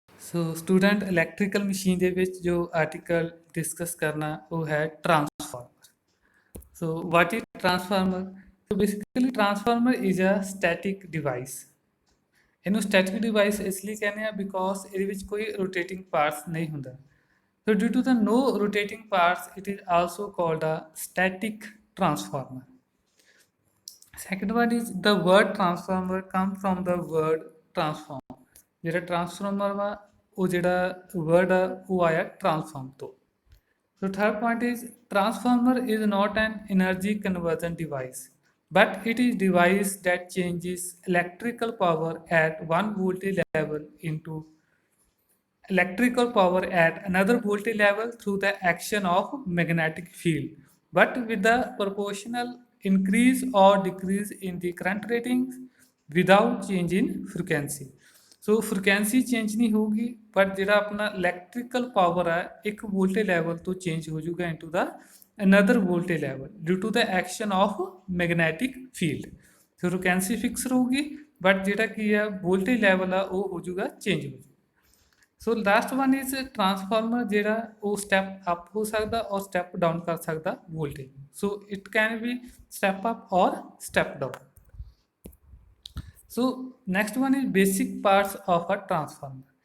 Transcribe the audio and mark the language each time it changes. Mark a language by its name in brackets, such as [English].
[Punjabi] ਸੋ student electrical machine ਦੇ ਵਿੱਚ ਜੋ ਆਰਟੀਕਲ ਡਿਸਕਸ ਕਰਨਾ ਉਹ ਹੈ transformer. [English] So what is transformer? So basically transformer is a static device. [Punjabi] ਇਹਨੂੰ ਸਟੈਟਿਕ ਡਿਵਾਈਸ ਇਸ ਲਈ ਕਹਿੰਦੇ ਆ ਬਿਕੋਜ਼ ਇਹਦੇ ਵਿੱਚ ਕੋਈ ਰੋਟੇਟਿੰਗ ਪਾਰਟਸ ਨਹੀਂ ਹੁੰਦਾ। [English] So due to the no rotating parts, it is also called a static transformer. Second one is the word transformer come from the word transform. [Punjabi] ਜਿਹੜਾ transformer ਵਾ ਉਹ ਜਿਹੜਾ word ਆ ਉਹ ਆਇਆ transform ਤੋਂ। [English] So third point is transformer is not an energy conversion device, but it is device that changes electrical power at one voltage level into electrical power at another voltage level through the action of magnetic field, but with the proportional increase or decrease in the current ratings without change in frequency. So frequency change [Hindi] नहीं होगी [English] but ਜਿਹੜਾ [Hindi] अपना [English] electrical power [Hindi] है एक [English] voltage level [Hindi] तो [English] change [Hindi] हो जाएगा [English] into the another voltage level due to the action of magnetic field. So frequency fix [Punjabi] ਰਹੂਗੀ but ਜਿਹੜਾ ਕੀ ਹੈ voltage level ਆ ਉਹ ਹੋ ਜਾਊਗਾ change ਹੋ ਜਾਊਗਾ। [English] so last one is [Punjabi] transformer ਜਿਹੜਾ ਉਹ ਸਟੈਪ ਅਪ ਹੋ ਸਕਦਾ ਔਰ ਸਟੈਪ ਡਾਊਨ ਕਰ ਸਕਦਾ voltage. [English] So it can be step up or step down. So next one is basic parts of a transformer.